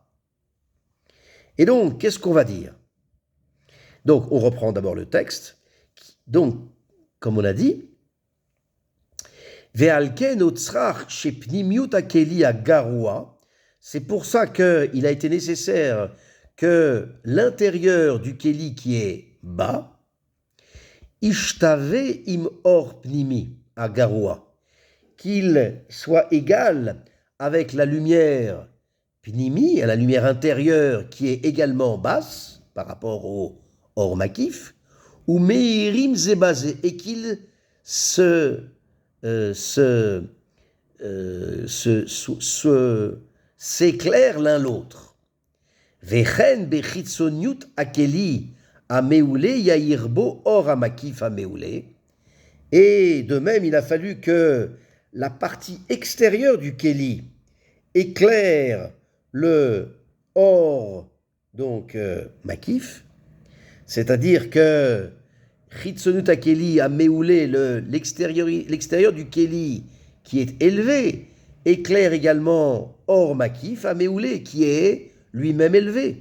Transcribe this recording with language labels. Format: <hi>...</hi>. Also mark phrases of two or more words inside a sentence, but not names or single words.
<fr>Et donc, qu'est-ce qu'on va dire? Donc, on reprend d'abord le texte. Donc, comme on a dit, c'est pour ça qu'il a été nécessaire que l'intérieur du Kéli qui est bas,</fr> <he>ישתווה עם אור פנימי הגרוע,</he> <fr>qu'il soit égal avec la lumière pnimi, la lumière intérieure qui est également basse par rapport au</fr> <he>אור מקיף,</he> <fr>ou</fr> <he>מאירים זה בזה,</he> <fr>et qu'il s'éclairent l'un l'autre.</fr> <he>וכן בחיצוניות הכלי המעולה יאירו אור המקיף המעולה.</he> <fr>Et de même, il a fallu que la partie extérieure du Kéli éclaire le or, donc makif, c'est-à-dire que</fr> <he>חיצוניות הכלי המעולה</he> <fr>l'extérieur du Kéli qui est élevé, éclaire également</fr> <he>אור מקיף המעולה</he> <fr>qui est lui-même élevé.</fr>